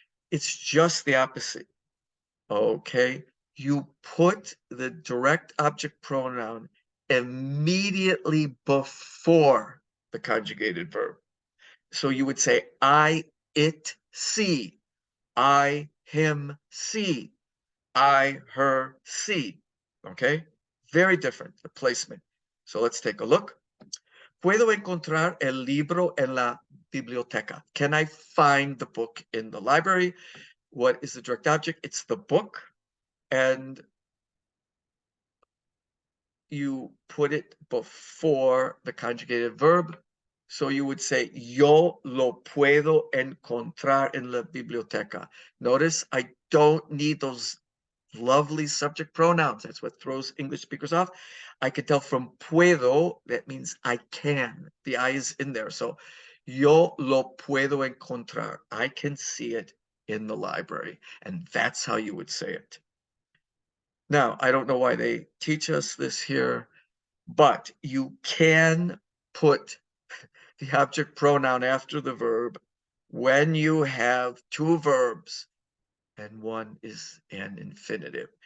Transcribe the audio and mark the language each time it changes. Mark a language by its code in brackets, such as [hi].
[en] It's just the opposite. Okay. You put the direct object pronoun immediately before the conjugated verb. So you would say, I, it, see. I, him, see. I, her, see. Okay? Very different, the placement. So let's take a look. [es] Puedo encontrar el libro en la biblioteca. [en] Can I find the book in the library? What is the direct object? It's the book. And you put it before the conjugated verb. So you would say, [es] yo lo puedo encontrar en la biblioteca. [en] Notice I don't need those lovely subject pronouns. That's what throws English speakers off. I could tell from puedo, that means I can. The I is in there. [es] So yo lo puedo encontrar. [en] I can see it in the library. And that's how you would say it. Now, I don't know why they teach us this here, but you can put the object pronoun after the verb when you have two verbs and one is an infinitive.